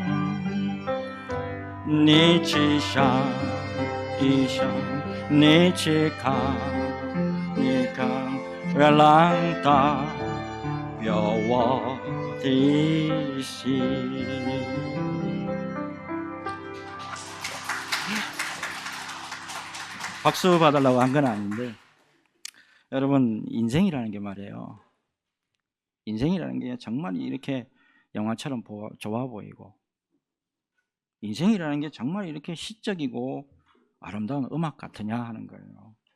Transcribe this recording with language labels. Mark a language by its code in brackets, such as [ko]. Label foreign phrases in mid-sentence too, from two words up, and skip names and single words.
[zh] 你去想一想，你去看一看，月亮代表我的心。 [ko] 박수 받으려고 한 건 아닌데, 여러분, 인생이라는 게 말이에요. 인생이라는 게 정말 이렇게 영화처럼 좋아 보이고, 인생이라는 게 정말 이렇게 시적이고 아름다운 음악 같으냐 하는 거예요.